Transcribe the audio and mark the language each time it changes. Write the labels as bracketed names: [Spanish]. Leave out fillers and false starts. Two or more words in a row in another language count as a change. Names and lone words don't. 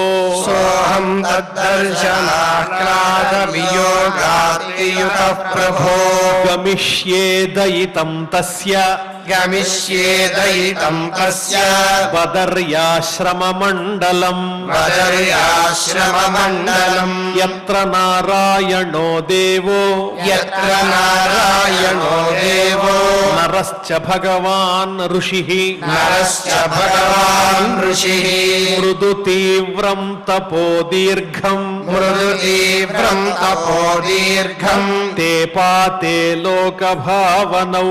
[Sanskrit] సోహం తద్దర్శనాహ్లాద వియోగార్తియుతః ప్రభో గమిష్యే దయితం తస్య గమిష్యేదయితం తస్య బదర్యాశ్రమమండలం బదర్యాశ్రమమండలం యత్ర నారాయణో దేవో యత్ర నారాయణో దేవో నరశ్చ భగవాన్ ఋషిః నరశ్చ భగవాన్ ఋషిః మృదు తీవ్రం తపో దీర్ఘం మృదు తీవ్రం తపో దీర్ఘం తే పాతే లోకభావనౌ